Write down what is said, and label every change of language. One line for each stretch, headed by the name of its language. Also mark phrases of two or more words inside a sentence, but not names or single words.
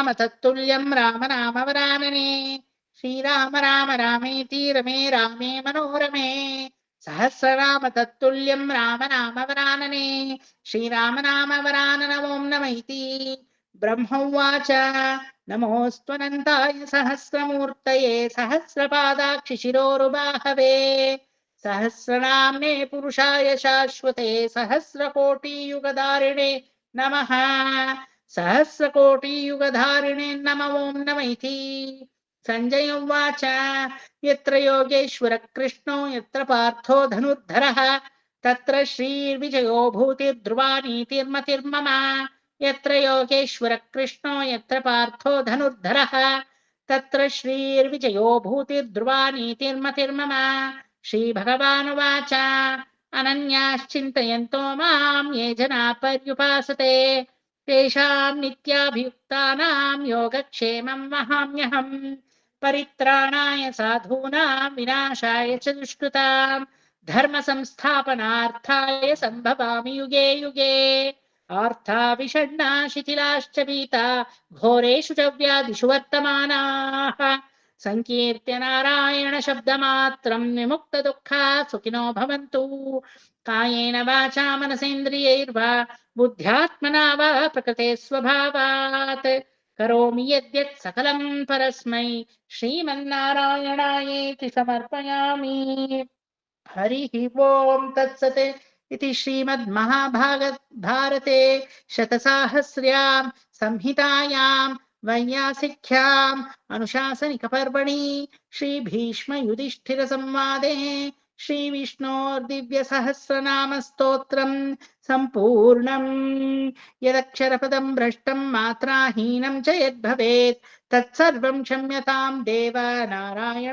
Sanskrit: తత్తుల్యం రామ నామ వరాననే శ్రీరామ రామ రామేతి రమే రామే మనోరమే సహస్రనామ తత్తుల్యం రామ నామ వరాననే శ్రీరామ నామ వరానన ఓం నమైతి బ్రహ్మ ఉవాచ నమోऽస్త్వనంతాయ సహస్రమూర్తయే సహస్రపాదాక్షి శిరోరుబాహవే సహస్రనామ్నే పురుషాయ శాశ్వతే సహస్రకోటియుగధారిణే నమః సహస్రకోటియుగధారిణే నమ ఓం నమైతి సంజయ ఉవాచ యత్ర యోగేశ్వర కృష్ణో యత్ర పార్థో ధనుర్ధరః తత్ర శ్రీర్విజయో భూతిర్ధ్రువా నీతిర్మతిర్మమ యత్ర యోగేశ్వర కృష్ణో యత్ర పార్థో ధనుర్ధరః తత్ర శ్రీర్విజయో భూతిర్ధ్రువా నీతిర్మతిర్మమ శ్రీభగవానువాచ అనన్యాశ్చింతయంతో మాం ఏ జనా పర్యుపాసతే తేషాం నిత్యాభియుక్తానాం యోగక్షేమం వహామ్యహం పరిత్రాణాయ సాధూనాం వినాశాయ చ దుష్కృతాం ధర్మ సంస్థాపనార్థాయ సంభవామి యుగే యుగే ఆర్థా విషణ్ణా శిథిలాశ్చ పీతా ఘోరేషు చ వ్యాధిషు వర్తమానాః సంకీర్త్య నారాయణ శబ్దమాత్రం విముక్త దుఃఖా సుఖినో భవంతు కాయేన వాచా మనసేంద్రియైర్వా బుద్ధ్యాత్మనా వా ప్రకృతే స్వభావాత్ కరోమి యద్యత్ సకలం పరస్మై శ్రీమన్నారాయణాయేతి సమర్పయామి హరి ఓం తత్సత్ इति श्रीमद्महाभारते शतसाहस्र्यां संहितायां वैयासिक्याम् अनुशासनिकपर्वणि श्रीभीष्मयुधिष्ठिरसंवादे श्रीविष्णोर्दिव्यसहस्रनामस्तोत्रं सम्पूर्णम् यदक्षरपदं भ्रष्टं मात्राहीनं च यद्भवेत् तत्सर्वं क्षम्यतां देव नारायण